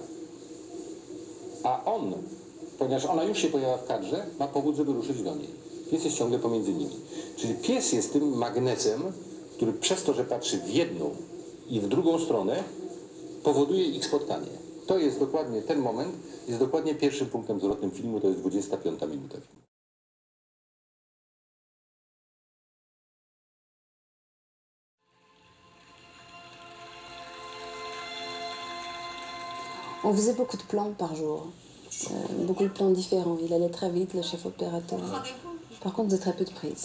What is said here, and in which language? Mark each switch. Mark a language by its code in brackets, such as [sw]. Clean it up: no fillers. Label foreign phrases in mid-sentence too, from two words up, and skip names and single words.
[pl] A on, ponieważ ona już się pojawia w kadrze, ma powód, żeby ruszyć do niej. Pies jest ciągle pomiędzy nimi. Czyli pies jest tym magnesem, który przez to, że patrzy w jedną i w drugą stronę, powoduje ich spotkanie. To jest dokładnie ten moment, jest dokładnie pierwszym punktem zwrotnym filmu, to jest 25 minuta filmu. [fr] On faisait beaucoup de plans par jour, beaucoup de plans différents. Il allait très vite, le chef opérateur. Par contre, de très peu de prises.